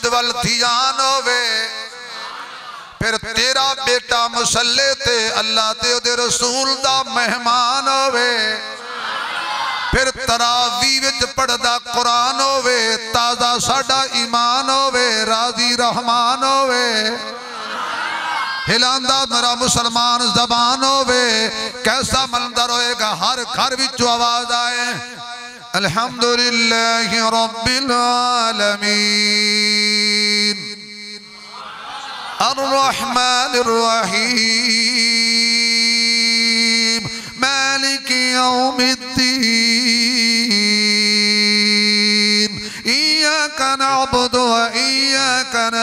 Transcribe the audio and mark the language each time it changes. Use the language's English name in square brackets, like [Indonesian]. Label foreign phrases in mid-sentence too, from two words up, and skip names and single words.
[Punjabi] ول دھیان ہووے، پھر تیرا بیٹا مصلے تے اللہ تے اوہدے رسول دا مہمان ہووے، پھر تراویح وچ پڑھدا قرآن ہووے، تازہ ساڈا ایمان ہووے، راضی رحمان ہووے، ہلاندا میرا مسلمان زبان ہووے، کیسا منظر ہوئے گا. ہر گھر وچوں آواز آئے [Arabic] الحمد لله رب العالمين الرحمن الرحيم مالك يوم الدين إياك نعبد وإياك